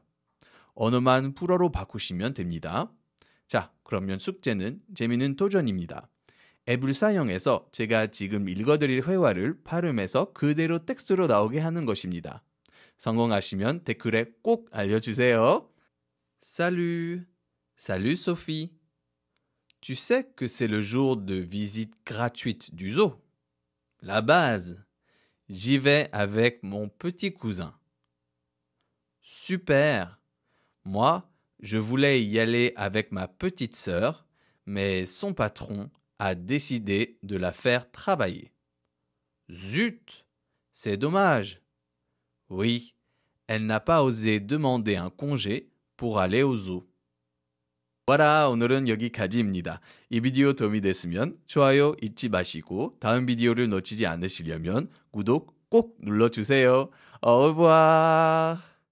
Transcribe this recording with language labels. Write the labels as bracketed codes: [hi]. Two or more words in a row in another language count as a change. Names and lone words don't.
[ko] 언어만 불어로 바꾸시면 됩니다. 자, 그러면 숙제는 재미있는 도전입니다. 앱을 사용해서 제가 지금 읽어드릴 회화를 발음해서 그대로 텍스트로 나오게 하는 것입니다. 성공하시면 댓글에 꼭 알려주세요. [fr] Salut! Salut Sophie! Tu sais que c'est le jour de visite gratuite du zoo? La base. J'y vais avec mon petit cousin. Super. Moi, je voulais y aller avec ma petite sœur, mais son patron a décidé de la faire travailler. Zut! C'est dommage. Oui, elle n'a pas osé demander un congé pour aller au zoo. Voilà, [ko] 오늘은 여기까지입니다. 이 비디오 도움이 됐으면 좋아요 잊지 마시고 다음 비디오를 놓치지 않으시려면 구독 꼭 눌러주세요. [fr] Au revoir.